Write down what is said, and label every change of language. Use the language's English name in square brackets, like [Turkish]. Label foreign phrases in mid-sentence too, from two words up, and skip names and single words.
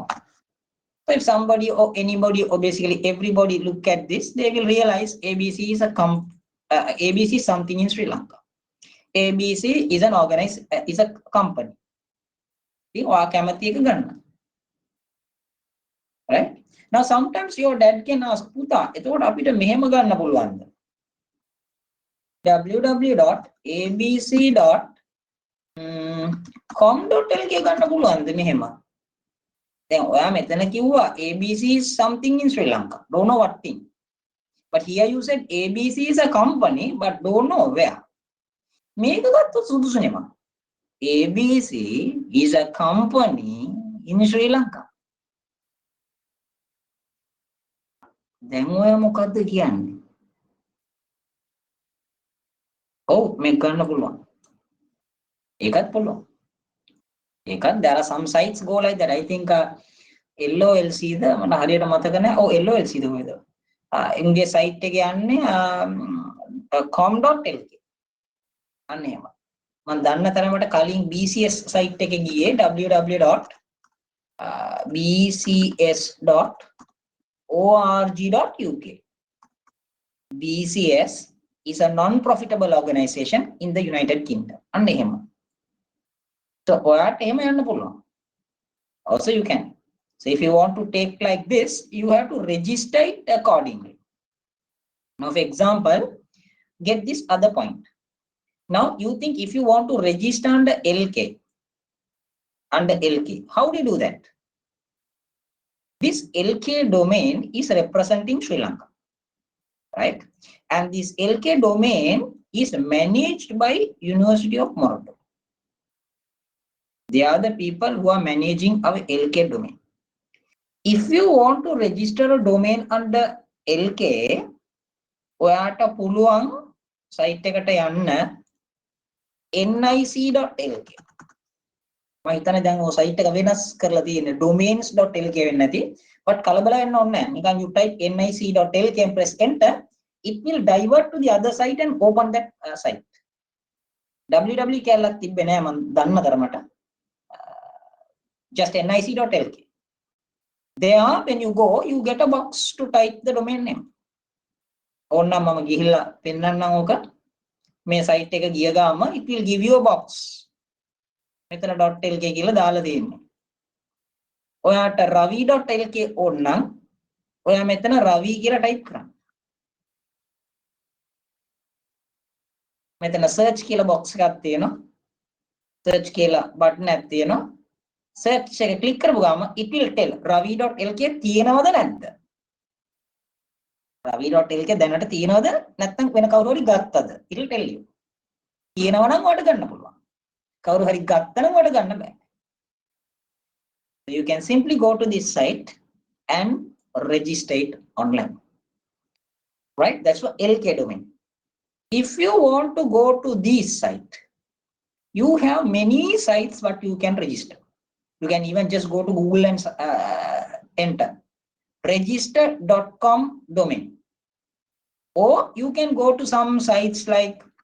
[English] So if somebody or anybody or basically everybody look at this, they will realize ABC is ABC is something in Sri Lanka. ABC is an is a company. See, right? Now sometimes your dad can ask [Sinhala] පුතා එතකොට අපිට මෙහෙම ගන්න පුළුවන්ද www.abc.com.lk ගන්න පුළුවන්ද මෙහෙම දැන් ඔයා මෙතන කිව්වා [English] ABC is something in Sri Lanka don't know what thing but here you said ABC is a company but don't know where [Sinhala] මේක ගත්තොත් සුදුසු නෙමෙයි [English] ABC is a company in Sri Lanka [Sinhala] දැන් ඔයා මොකද්ද කියන්නේ ඔව් මේක ගන්න පුළුවන් ඒකත් පුළුවන් ඒකත් [English] there are some sites go like that I think [Sinhala] LOLC ද මට හරියට මතක නැහැ ඔව් LOLC ද කොහෙද ඉන්ගේ සයිට් එකේ යන්නේ com.lk අන්න එහෙම මම දන්න තරමට කලින් BCS සයිට් එකේ ගියේ [English] www.bcs.org.uk BCS is a non-profitable organization in the United Kingdom [Sinhala] අන්න එහෙම so ඔයාට එහෙම යන්න පුළුවන් [English] also you can so if you want to take like this you have to register it accordingly now for example get this other point now you think if you want to register under LK how do you do that this LK domain is representing Sri Lanka right and this LK domain is managed by University of Morocco they are the people who are managing our LK domain if you want to register a domain under LK [Sinhala] ඔයාට පුළුවන් සයිට් එකට යන්න nic.lk මම හිතන්නේ දැන් ඔය සයිට් එක වෙනස් කරලා තියෙන්නේ domains.lk වෙන්නේ නැති but කලබල වෙන්න ඕනේ නැහැ නිකන් [English] you type nic.lk and press enter it will divert to the other site and open that site [Sinhala] www කැලලක් තිබ්බේ නෑ මම දන්න තරමට [English] just nic.lk there when you go you get a box to type the domain name [Sinhala] ඕනනම් මම ගිහිල්ලා පෙන්නන්නම් ඕක මේ සයිට් එක ගිය ගාම [English] it will give you a box [Sinhala] මෙතන .lk කියලා දාලා තියෙන්නේ ඔයාට ravi.lk ඕනනම් ඔයා මෙතන ravi කියලා ටයිප් කරන්න මෙතන search කියලා box එකක් තියෙනවා search කියලා button එකක් තියෙනවා search එක click කරපු ගාම [English] it will tell [Sinhala] ravi.lk තියෙනවද නැද්ද ravi.lk දැනට තියෙනවද නැත්නම් වෙන කවුරු හරි ගත්තද [English] it will tell you [Sinhala] තියෙනවා නම් ඔයාලට ගන්න පුළුවන් කවුරු හරි ගත්තා නම් ඔයාලට ගන්න බෑ [English] you can simply go to this site and register it online right that's for LK domain if you want to go to this site you have many sites what you can register you can even just go to Google and enter register.com domain or you can go to some sites like